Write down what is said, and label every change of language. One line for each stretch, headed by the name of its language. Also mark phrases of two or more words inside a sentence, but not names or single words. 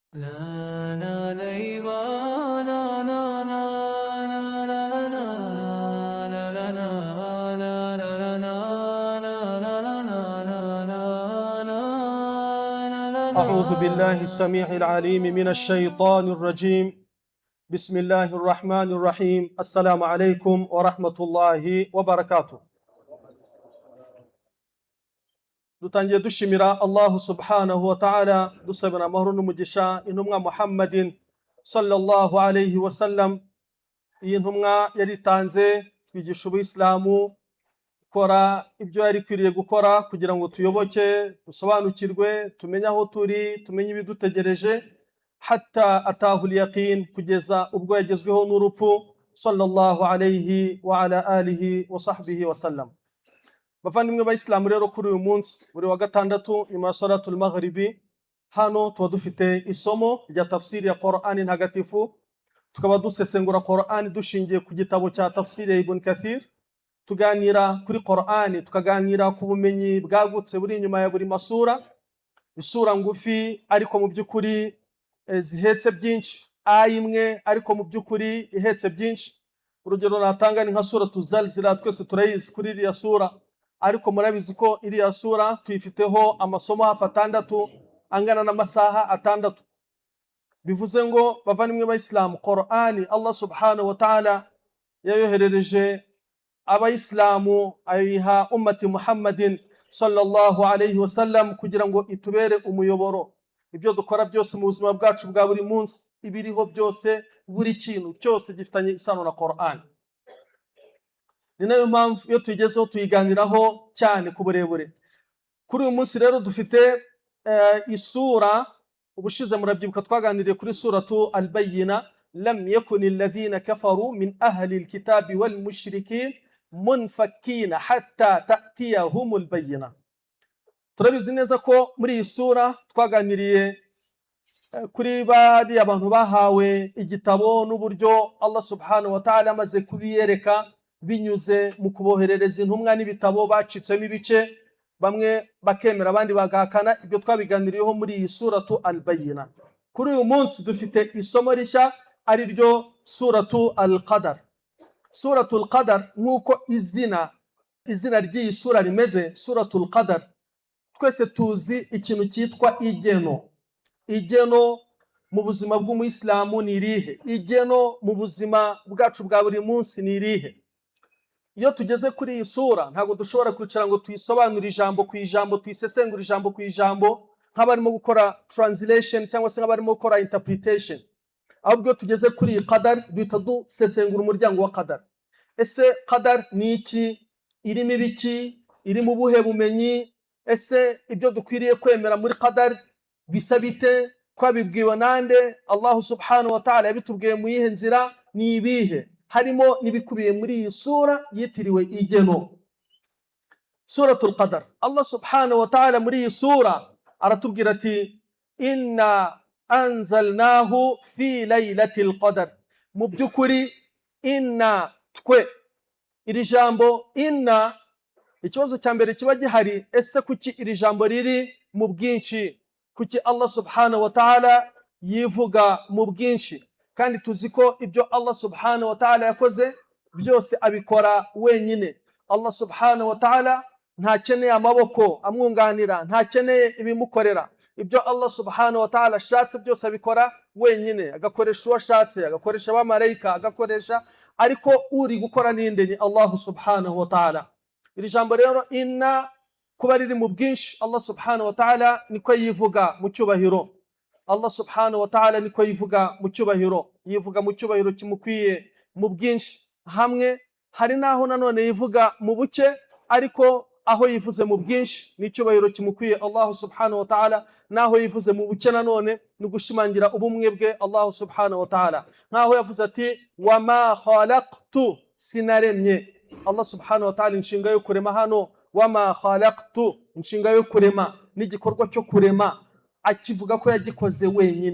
Arabic: لا لا ليبا لا لا لا لا لا لا لا لا لا لا لا أعوذ بالله السميع العليم من الشيطان الرجيم. بسم الله الرحمن الرحيم. السلام عليكم ورحمة الله وبركاته.
Kinyarwanda: dutangiye dushimira
Arabic: الله سبحانه وتعالى,
Kinyarwanda: dusabira amahoro n'umugisha intumwa
Arabic: محمد صلى الله عليه وسلم.
Kinyarwanda: Iyi ntumwa yaritanze twigisha ubuyisilamu, kora ibyo yari kwiriye gukora kugira ngo tuyoboke, dusobanukirwe, tumenye aho turi, tumenye ibidutegereje,
Arabic: حتى أتاه اليقين,
Kinyarwanda: kugeza ubwo yagezweho n'urupfu
Arabic: صلى الله عليه وعلى آله وصحبه وسلم.
Kinyarwanda: Bavandimwe b'Abayisilamu, rero kuri uyu munsi buri wa gatandatu nyuma ya
Arabic: صلاة المغرب,
Kinyarwanda: hano tuba dufite isomo rya tafsiri ya Qur'ani ntagatifu. Tukaba dusesengura Qur'ani dushingiye ku gitabo cya tafsiri ya Ibn Kathir, tuganira kuri Qur'ani, tukaganira ku bumenyi bwagutse buri inyuma ya buri masura. Isura ngufi ariko mu by'ukuri zihetse byinshi, aya imwe ariko mu by'ukuri ihetse byinshi. Urugero natanga ni nka suratu Zalzala, twese turayizi kuri iriya sura, ariko murabizi ko iriya sura tuyifiteho amasomo hafi 6 angana n'amasaha 6. Bivuze ngo bavandimwe b'Abayisilamu, Qur'ani
Arabic: الله سبحانه وتعالى
Kinyarwanda: yayoherereje Abayisilamu, ayiha
Arabic: أمة محمد صلى الله عليه وسلم
Kinyarwanda: kugira ngo itubere umuyoboro. Ibyo dukora byose mu buzima bwacu bwa buri munsi, ibiriho byose, buri kintu cyose gifitanye isano na Qur'ani. Ni nayo mpamvu iyo tuyigezeho tuyiganiraho cyane ku burebure. Kuri uyu munsi rero dufite isura, ubushize murabyibuka twaganiriye kuri suratu al-Bayyina,
Arabic: لم يكن الذين كفروا من أهل الكتاب والمشركين منفكين حتى تأتيهم البينة.
Kinyarwanda: Turabizi neza ko muri iyi sura twaganiriye kuri bari abantu bahawe igitabo n'uburyo
Arabic: الله سبحانه وتعالى
Kinyarwanda: amaze kubiyereka binyuze mu kuboherereza intumwa n'ibitabo, bacitsemo ibice, bamwe bakemera abandi bagahakana. Ibyo twabiganiriyeho muri iyi suratu al-Bayyina. Kuri uyu munsi dufite isomo rishya, ari ryo suratu al-Qadar. Suratu al-Qadar, nk'uko izina ry'iyi sura rimeze, suratu al-Qadar, twese tuzi ikintu cyitwa igeno. Igeno mu buzima bw'umuyisilamu ni irihe? Igeno mu buzima bwacu bwa buri munsi ni irihe? Iyo tugeze kuri iyi sura ntabwo dushobora kwicara ngo tuyisobanure ijambo ku ijambo, tuyisesengure ijambo ku ijambo nk'abarimo gukora translation cyangwa se nk'abarimo gukora interpretation. Ahubwo tugeze kuri iyi Qadar duhita dusesengura umuryango wa Qadar. Ese Qadar ni iki? Irimo ibiki? Irimo ubuhe bumenyi? Ese ibyo dukwiriye kwemera muri Qadar bisa bite? Twabibwiwe nande?
Arabic: الله سبحانه وتعالى
Kinyarwanda: yabitubwiye mu yihe nzira? Ni ibihe? Harimo n'ibikubiye muri iyi sura yitiriwe igeno, suratul Qadar.
Arabic: الله سبحانه وتعالى
Kinyarwanda: muri iyi sura aratubwira ati
Arabic: إنا أنزلناه في ليلة القدر.
Kinyarwanda: Mu by'ukuri inna, twe, iri jambo inna, ikibazo cya mbere kiba gihari, ese kuki iri jambo riri mu bwinshi? Kuki
Arabic: الله سبحانه وتعالى
Kinyarwanda: yivuga mu bwinshi? Kandi tuzi ko ibyo
Arabic: الله سبحانه وتعالى
Kinyarwanda: yakoze byose abikora wenyine.
Arabic: الله سبحانه وتعالى
Kinyarwanda: ntakeneye amaboko amwunganira, ntakeneye ibimukorera. Ibyo
Arabic: الله سبحانه وتعالى
Kinyarwanda: ashatse byose abikora wenyine, agakoresha uwo ashatse, agakoresha abamarayika, agakoresha, ariko uri gukora ninde? Ni
Arabic: الله سبحانه وتعالى.
Kinyarwanda: Iri jambo rero inna kuba riri mu bwinshi,
Arabic: الله سبحانه وتعالى
Kinyarwanda: niko yivuga mu cyubahiro.
Arabic: الله سبحانه وتعالى
Kinyarwanda: niko yivuga mu cyubahiro, yivuga mu cyubahiro kimukwiye mu bwinshi. Hamwe hari naho nanone yivuga mu buke, ariko aho yivuze mu bwinshi ni cyubahiro kimukwiye
Arabic: الله سبحانه وتعالى,
Kinyarwanda: naho yivuze mu buke nanone ni gushimangira ubumwe bwe
Arabic: الله سبحانه وتعالى.
Kinyarwanda: Nkaho yavuze ati
Arabic: وما خلقت,
Kinyarwanda: sinaremye.
Arabic: الله سبحانه وتعالى
Kinyarwanda: inshinga yo kurema hano,
Arabic: وما خلقت,
Kinyarwanda: inshinga yo kurema n'igikorwa cyo kurema akivuga ko yagikoze wenyine.